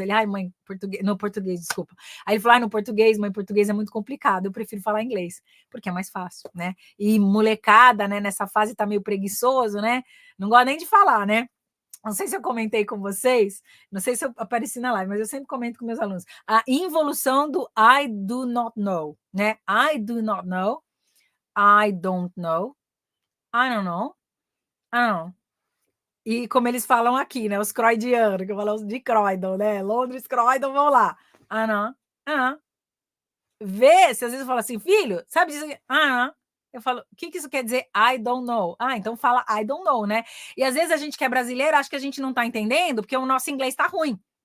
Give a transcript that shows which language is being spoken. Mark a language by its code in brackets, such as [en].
[pt] Ele, mãe, português, desculpa. Aí ele falou, no português, mãe, português é muito complicado. Eu prefiro falar inglês, porque é mais fácil, né? E molecada, né? Nessa fase tá meio preguiçoso, né? Não gosta nem de falar, né? Não sei se eu comentei com vocês, não sei se eu apareci na live, mas eu sempre comento com meus alunos. A involução do [en] I do not know, [pt] né? [en] I do not know, I don't know, I don't know, I don't know. [pt] E como eles falam aqui, né? Os croidianos, que eu falo de Croydon, né? Londres, Croydon, vão lá. Ah, não, ah, vê, se às vezes eu falo assim, filho, sabe disso aqui? Eu falo, o que isso quer dizer? [en] I don't know. [pt] Então fala I don't know, né? E às vezes a gente que é brasileiro acha que a gente não tá entendendo porque o nosso inglês tá ruim.